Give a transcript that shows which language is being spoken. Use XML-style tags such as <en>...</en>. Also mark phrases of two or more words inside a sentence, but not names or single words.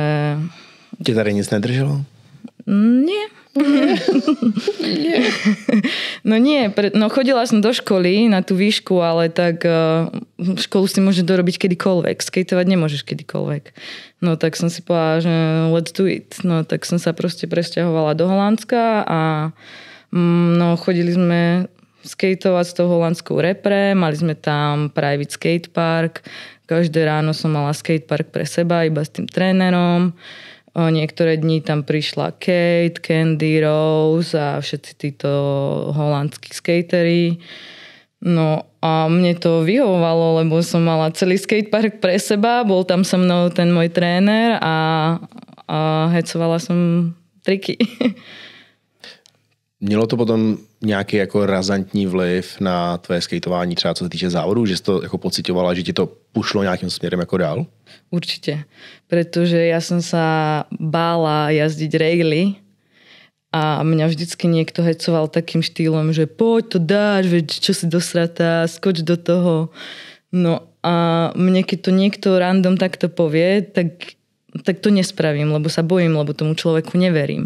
<cs>Tě tady nic nedrželo?</cs> <sk>Nie. No nie, chodila som do školy na tú výšku, ale tak školu si môžeš dorobiť kedykoľvek. Skateovať nemôžeš kedykoľvek. No tak som si povedala, že</sk> <en>let's do it.</en> <sk>No tak som sa proste presťahovala do Holandska a chodili sme skateovať s tou holandskou repre, mali sme tam</sk> <en>private skatepark,</en> <sk>každé ráno som mala skatepark pre seba, iba s tým trénerom. Niektoré dni tam prišla Kate, Candy, Rose a všetci títo holandskí skatery. No a mne to vyhovovalo, lebo som mala celý skatepark pre seba, bol tam so mnou ten môj tréner a hecovala som triky.</sk> <cs>Mělo to potom nějaký jako razantní vliv na tvé skateování, třeba co se týče závodů, že jsi to jako pocitovala, že ti to pušlo nějakým směrem jako dál?</cs> <sk>Určite, pretože ja som sa bála jazdiť raily a mňa vždycky niekto hecoval takým štýlom, že poď to dáš, veď čo si dosratá, skoč do toho. No a mne keď to niekto random takto povie, tak to nespravím, lebo sa bojím, lebo tomu človeku neverím.</sk>